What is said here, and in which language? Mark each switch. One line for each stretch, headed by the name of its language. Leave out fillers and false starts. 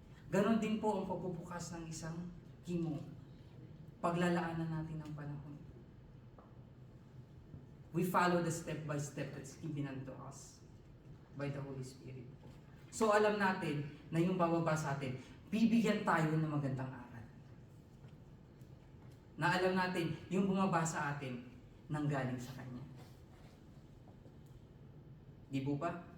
Filipino: Ganon din po ang pagbubukas ng isang himo. Paglalaanan natin ng panahon.
English: We follow the step by step that's given unto us by the Holy Spirit.
Filipino: So alam natin na yung bababa sa atin, bibigyan tayo ng magandang aral. Na alam natin, yung bumaba sa atin, nanggaling sa Kanya. Di po ba?